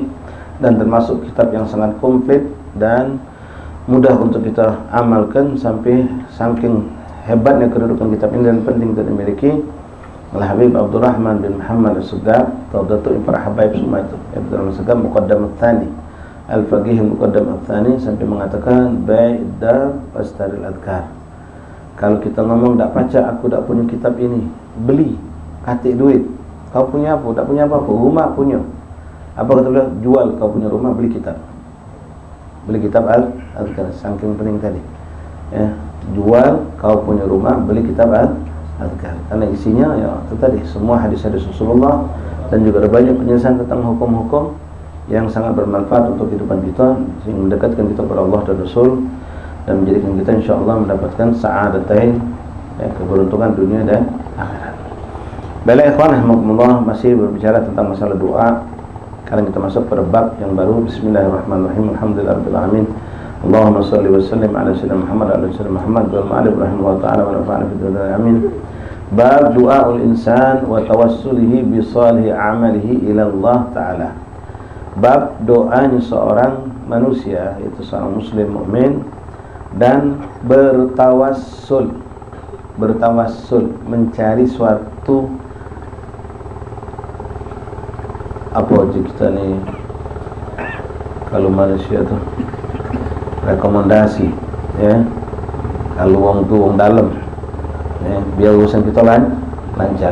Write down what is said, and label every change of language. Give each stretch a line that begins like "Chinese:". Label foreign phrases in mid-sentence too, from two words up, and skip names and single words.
Indonesian: Dan termasuk kitab yang sangat komplit dan mudah untuk kita amalkan, sampai saking hebatnya kedudukan kitab ini dan penting untuk dimiliki oleh Habib Abdurrahman bin Muhammad As-Segaf, Datuk para habaib semua itu. Abdurrahman As-Segaf Muqaddam Ats-Tsani, Al-Faqih Muqaddam Ats-Tsani, sampai mengatakan ba'da pastaril adhkar. Kalau kita ngomong tak baca, aku tak punya kitab ini, beli, katik duit. Kau punya apa? Tak punya apa-apa, rumah punya. Apa kata beliau? Jual kau punya rumah, beli kitab. Beli kitab Al-Adhkar, saking penting tadi. Ya, jual kau punya rumah, beli kitab Al-Adhkar. Karena isinya ya itu tadi, semua hadis-hadis Rasulullah, dan juga ada banyak penjelasan tentang hukum-hukum yang sangat bermanfaat untuk kehidupan kita, sehingga mendekatkan kita kepada Allah dan Rasul, dan menjadikan kita insyaallah mendapatkan sa'adatain, ya, keberuntungan dunia dan akhirat. Baiklah
Arabic: إخوان رحمكم الله,
Indonesian: masih berbicara tentang masalah doa. Sekarang kita masuk pada bab yang baru.
Arabic: بسم الله الرحمن الرحيم. الحمد لله رب العالمين. اللهم صل وسلم على سيدنا محمد وعلى سيدنا محمد وعلى آله رحمه الله تعالى ونفعنا في الدنيا آمين. باب دعاء الإنسان وتوسله بصالح عمله إلى الله تعالى.
Indonesian: Bab doanya seorang manusia, yaitu seorang muslim mukmin, dan bertawassul mencari suatu apa aja kita nih kalau manusia tuh rekomendasi, ya, kalau wong tuh wong dalam, ya, biar urusan kita lancar.